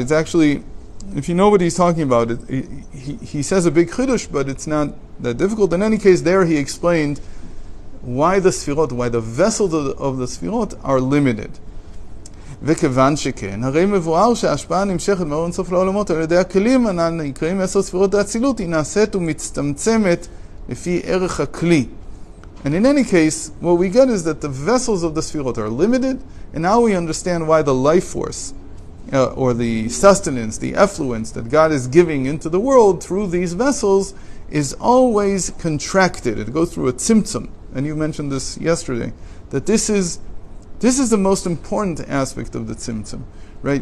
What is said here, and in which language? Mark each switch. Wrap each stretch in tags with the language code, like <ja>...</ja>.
<en>It's actually, if you know what he's talking about, he says a big chiddush, but it's not that difficult. In any case, there he explained why the Sefirot, why the vessels of the Sefirot are limited.</en> <he>וכיוון שכן, הרי מבואר שההשפעה נמשכת מאור אינסוף לעולמות על ידי הכלים הנ"ל נקראים 10 ספירות האצילות, היא נעשית ומצטמצמת לפי ערך הכלי.</he> <en>And in any case, what we get is that the vessels of the Sefirot are limited, and now we understand why the life force, or the sustenance, the effluence that God is giving into the world through these vessels is always contracted. It goes through a tzimtzum, and you mentioned this yesterday, that this is the most important aspect of the tzimtzum, right?</en>